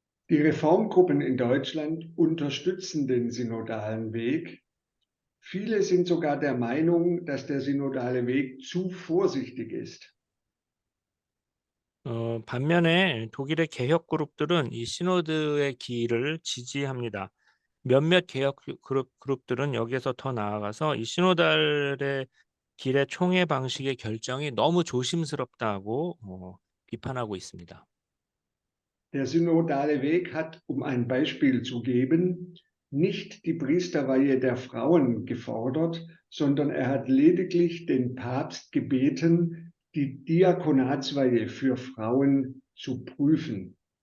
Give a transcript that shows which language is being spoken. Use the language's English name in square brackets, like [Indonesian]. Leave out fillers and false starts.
[German] Die Reformgruppen in Deutschland unterstützen den synodalen Weg. Viele sind sogar der Meinung, dass der synodale Weg zu vorsichtig ist. [Korean] 반면에 독일의 개혁 그룹들은 이 시노드의 기일을 지지합니다. 몇몇 개혁 그룹들은 여기에서 더 나아가서 이 시노달의 길의 총회 방식의 결정이 너무 조심스럽다고 비판하고 있습니다. [German] Der synodale Weg hat, um ein Beispiel zu geben, nicht die Priesterweihe der Frauen gefordert, sondern er hat lediglich den Papst gebeten, die Diakonatsweihe für Frauen zu prüfen.